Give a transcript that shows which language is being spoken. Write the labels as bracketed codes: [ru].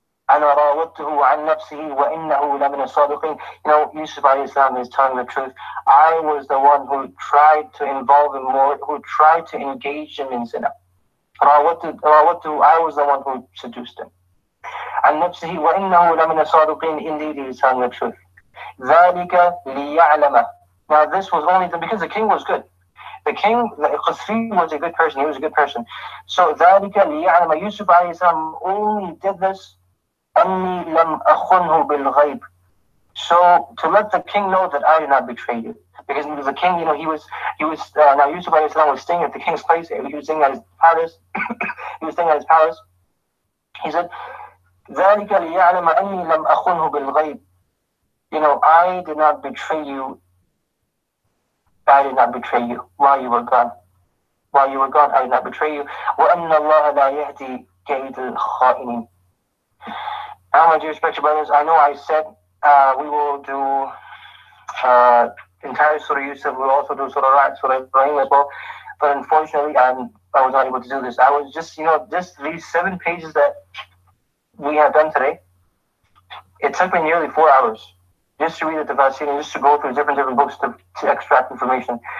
[ar] أنا راودته عن نفسه وإنه لمن الصادقين. [en] Yusuf alayhi salam is telling the truth. I was the one who tried to involve him more, who tried to engage him in zina. راودته, I was the one who seduced him. [ar] عن نفسه وإنه لمن الصادقين. [en] Indeed, he is telling the truth. [ar] ذلك ليعلم. [en] Now this was only because the king was good. The king, Qutfir, was a good person. He was a good person. [ar] So ذلك ليعلم. [en] Yusuf alayhi salam only did this [ar] أني لم أخنه بالغيب. [en] So to let the king know that I did not betray you, because the king, he was now Yusuf alayhi salam was staying at the king's place. He was staying at his palace. He said, ذلك ليعلم أني لم أخنه بالغيب. I did not betray you. I did not betray you while you were gone. While you were gone, I did not betray you. [ar] وأن الله لا يهدي كيد الخائنين. [en] Now, my dear respected brothers, I know I said we will do entire Surah Yusuf. We will also do Surah Ra'd, Surah Ibrahim as well. But unfortunately, I was not able to do this. I was just these 7 pages that we have done today, it took me nearly 4 hours just to read the Tafsir and just to go through different books to extract information.